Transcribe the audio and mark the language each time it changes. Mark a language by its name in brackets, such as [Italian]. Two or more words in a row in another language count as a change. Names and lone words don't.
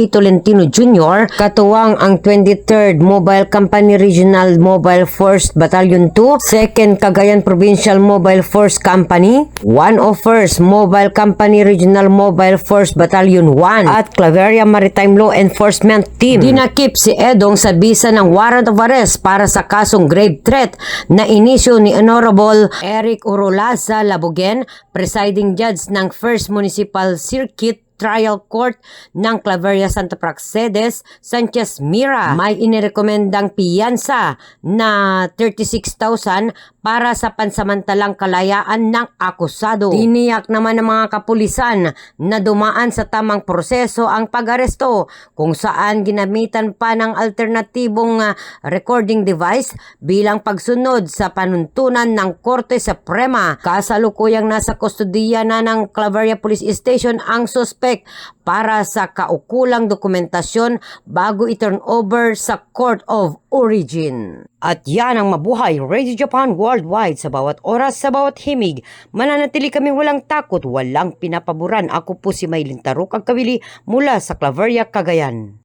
[Filipino] Tolentino Jr., katuwang ang 23rd Mobile Company Regional Mobile Force Battalion 2, 2nd Cagayan Provincial Mobile Force Company, 101st Mobile Company Regional Mobile Force Battalion 1 at Claveria Maritime Law Enforcement Team. Dinakip si Edong sa bisa ng [English] warrant of arrest [Filipino] para sa kasong [English] grave threat [Filipino] na inisyu ni Honorable Eric Urolaza Labugen, [English] presiding judge [Filipino] ng 1st Municipal Circuit Trial Court ng Claveria Santa Praxedes, Sanchez Mira. May inirekomendang piyansa na 36,000 para sa pansamantalang kalayaan ng akusado. Tiniyak naman ng mga kapulisan na dumaan sa tamang proseso ang pag-aresto, kung saan ginamitan pa ng alternatibong [English] recording device [Filipino] bilang pagsunod sa panuntunan ng Korte Suprema. Kasalukuyang nasa kustodiya na ng Claveria Police Station ang suspect para sa kaukulang dokumentasyon bago i-turn over sa Court of Origin. At yan ang Mabuhay Radio Japan Worldwide. Sa bawat oras, sa bawat himig, mananatili kaming walang takot, walang pinapaboran. Ako po si Maylin Taruk, ang kawili mula sa Claveria, Cagayan.